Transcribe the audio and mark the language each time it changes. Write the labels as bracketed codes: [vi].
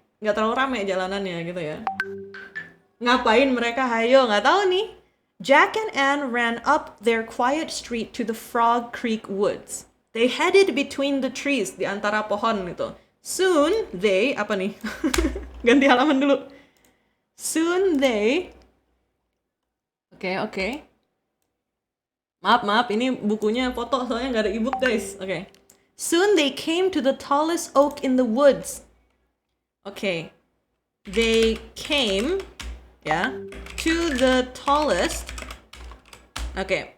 [id] Nggak terlalu rame jalanannya gitu ya. Ngapain mereka? Hayo, nggak tahu nih. [en] Jack and Anne ran up their quiet street to the Frog Creek Woods. They headed between the trees, [id] di antara pohon gitu. Soon they, apa nih? Ganti halaman dulu. [en] Soon they, [id] oke. Maaf, ini bukunya foto soalnya nggak ada ebook guys. Oke. [en] Soon they came to the tallest oak in the woods. Okay. They came, ya, to the tallest. Okay.